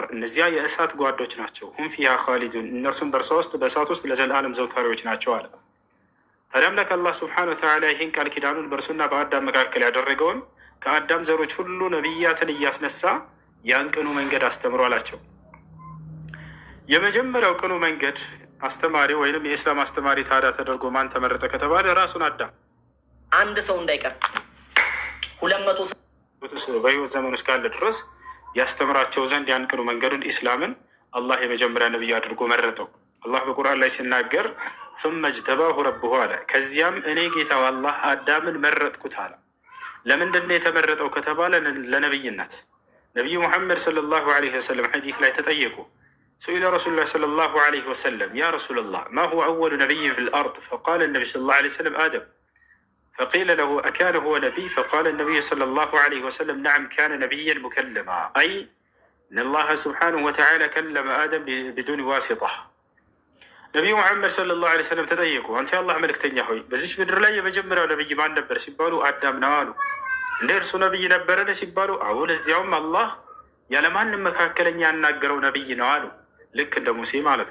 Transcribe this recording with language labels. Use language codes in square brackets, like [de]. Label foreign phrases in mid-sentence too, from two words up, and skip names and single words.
[am] እነዚያ የእሳት ጓዶች ናቸው። [ar] هم فيها خالدون፣ [am] እነርሱም በእርሷ ውስጥ በእሳት ውስጥ ለዘላለም ዘውታሪዎች ናቸው አለ። ታዲያ አምላክ አላህ [ar] سبحانه وتعالى [am] ይህን ቃል ኪዳኑን በእርሱና በአዳም መካከል ያደረገውን ከአዳም ዘሮች ሁሉ ነቢያትን እያስነሳ ያን ቅኑ መንገድ አስተምሮ አላቸው። የመጀመሪያው ቅኑ መንገድ አስተማሪ ወይንም የኢስላም አስተማሪ ታዲያ ተደርጎ ማን ተመረጠ ከተባለ ራሱን አዳም። አንድ ሰው እንዳይቀር 200 በህይወት ዘመን ውስጥ ካለ ድረስ ያስተምራቸው ዘንድ ያን ቅኑ መንገዱን ኢስላምን አላህ የመጀመሪያ ነቢይ አድርጎ መረጠው። አላህ በቁርአን ላይ ሲናገር [ar] ثم اجتباه ربه [am] አለ፣ ከዚያም እኔ ጌታው አላህ አዳምን መረጥኩት አለ። ለምንድን ነው የተመረጠው ከተባለ ለነብይነት። ነቢዩ ሙሐመድ [ar] صلى الله عليه وسلم [am] ሐዲስ ላይ ተጠየቁ። [ar] سئل رسول الله صلى الله عليه وسلم يا رسول الله ما هو أول نبي في الأرض؟ فقال النبي صلى الله عليه وسلم آدم. فقيل له أكان هو نبي؟ فقال النبي صلى الله عليه وسلم نعم كان نبيا مكلما، أي أن الله سبحانه وتعالى كلم آدم بدون واسطة። [am] ነቢዩ ሙሐመድ [ar] صلى الله عليه وسلم [am] ተጠየቁ፣ አንተ የአላህ መልእክተኛ ሆይ በዚች ምድር ላይ የመጀመሪያው ነቢይ ማን ነበር ሲባሉ አዳም ነው አሉ። እንደ እርሱ ነቢይ ነበረን ሲባሉ አዎ፣ ለዚያውም አላህ ያለማንም መካከለኛ ያናገረው ነቢይ ነው አሉ። ልክ እንደ ሙሴ ማለት